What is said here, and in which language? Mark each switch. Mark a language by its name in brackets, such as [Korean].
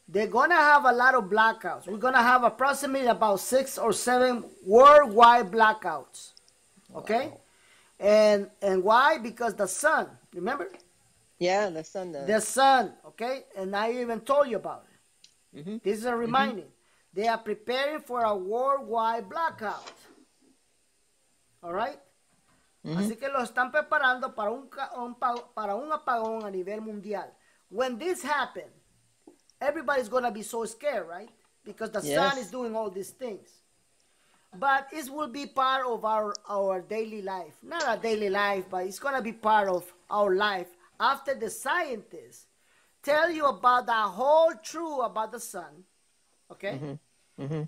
[English] They're gonna have a lot of blackouts. We're gonna have approximately about 6 or 7 worldwide blackouts. Okay? Wow. And why? Because the sun, remember? Yeah, the sun. The sun, okay? And I even told you about it. Mm-hmm. This is a reminding. Mm-hmm. They are preparing for a worldwide blackout. All right? Mm-hmm. [Spanish] Así que lo están preparando para un apagón a nivel mundial. [English] When this happens, everybody's going to be so scared, right? Because the sun is doing all these things. But it will be part of our daily life. Not a daily life, but it's going to be part of our life. After the scientists tell you about the whole truth about the sun, okay? Mm-hmm. Mm-hmm.